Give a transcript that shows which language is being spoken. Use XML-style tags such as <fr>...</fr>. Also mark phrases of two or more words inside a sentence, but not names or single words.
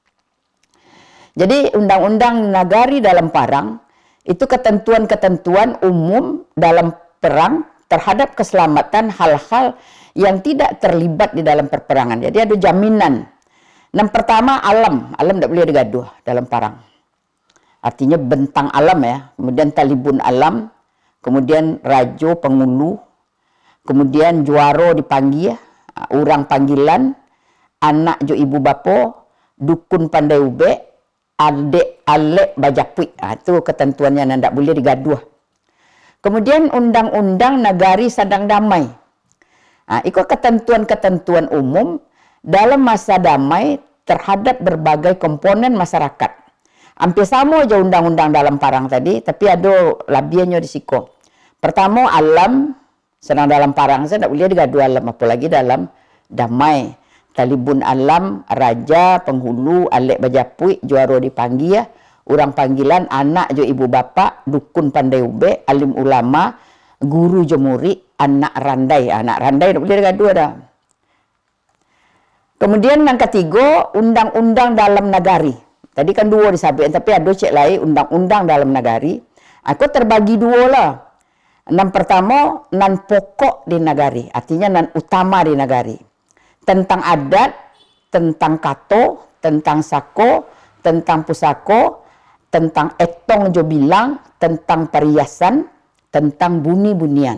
<id>Jadi undang-undang nagari dalam Parang itu ketentuan-ketentuan umum dalam perang terhadap keselamatan hal-hal yang tidak terlibat di dalam perperangan. Jadi ada jaminan. Yang pertama alam tidak boleh digaduh dalam Parang.</id> <min>Artinya bentang alam ya, kemudian talibun alam, kemudian rajo pengulu, kemudian juaro dipanggil, orang panggilan, anak jo ibu bapo, dukun pandai ube, adek alek bajapui.</min> <id>Itu ketentuannya yang tidak boleh digaduh. Kemudian</id> <min>undang-undang nagari sadang damai.</min> <id>Itu ketentuan-ketentuan umum dalam masa damai terhadap berbagai komponen masyarakat. Hampir sama aja undang-undang dalam Parang tadi, tapi</id> <min>ada labiannya di siko.</min> <id>Pertama alam, sedang dalam Parang saya tidak boleh digaduh alam, apalagi dalam damai. Talibun alam, raja, penghulu,</id> <min>alek bajapui, juaro dipanggil, Orang panggilan anak jo ibu bapa, dukun pandai ube, alim ulama, guru jo murid, anak randai. Anak randai boleh gaduh dah.</min> <id>Kemudian yang ketiga, undang-undang dalam negari. Tadi kan dua disabit, tapi ada cek lain undang-undang dalam negari.</id> <min>Aku terbagi dua lah. Yang pertama, nan pokok di negari.</min> <id>Artinya nan utama di negari. Tentang adat, tentang kato, tentang sako, tentang pusako, tentang etong jo bilang, tentang perhiasan, tentang buni-bunian.</id>